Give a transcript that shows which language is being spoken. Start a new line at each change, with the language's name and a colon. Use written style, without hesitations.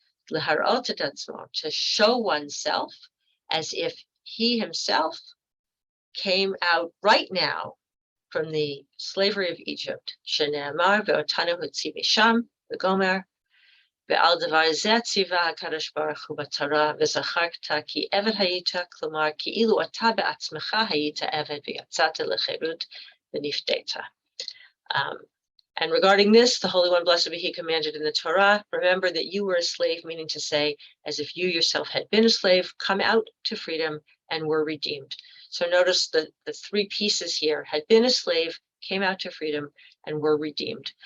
Hebrew: Leharot et atzmo,
English: to show oneself as if he himself came out right now from the slavery of Egypt.
Hebrew: Shene'amar ve'otanu hotzi misham v'gomer ועל דבר זה ציווה הקדוש ברוך הוא בתורה, וזכרת כי עבד היית, כלומר, כאילו אתה בעצמך היית עבד ויצאת לחירות ונפדית.
English: And regarding this, the Holy One, blessed be He, commanded in the Torah, remember that you were a slave, meaning to say, as if you yourself had been a slave, come out to freedom and were redeemed. So notice the three pieces here: had been a slave, came out to freedom, and were redeemed.